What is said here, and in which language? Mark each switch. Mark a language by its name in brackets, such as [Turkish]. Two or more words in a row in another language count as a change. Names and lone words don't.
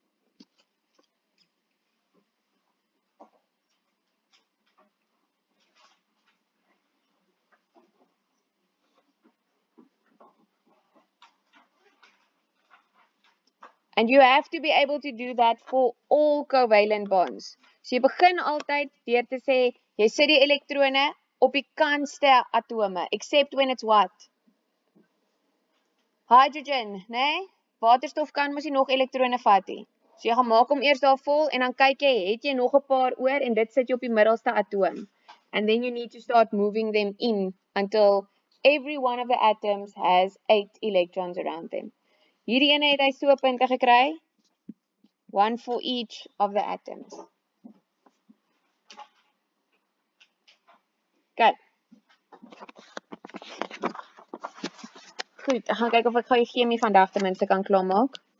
[English] And you have to be able to do that for all covalent bonds. [Afrikaans] So jy begin altyd deur te sê, jy sit die elektrone op die kantste atome, [English] except when it's what? Hydrogen, [Afrikaans] nee? Waterstof kan mos nie nog elektrone vat nie. So jy gaan maak hom eers daar vol en dan kyk jy, het jy nog 'n paar oor en dit sit jy op die middelste atoom. [English] And then you need to start moving them in until every one of the atoms has 8 electrons around them. [Afrikaans] Hierdie ene het hy so punte gekry. [English] 1 for each of the atoms. Okay. [Afrikaans] Goed, ek gaan kyk of ek gou die chemie vandag ten minste kan klaarmaak.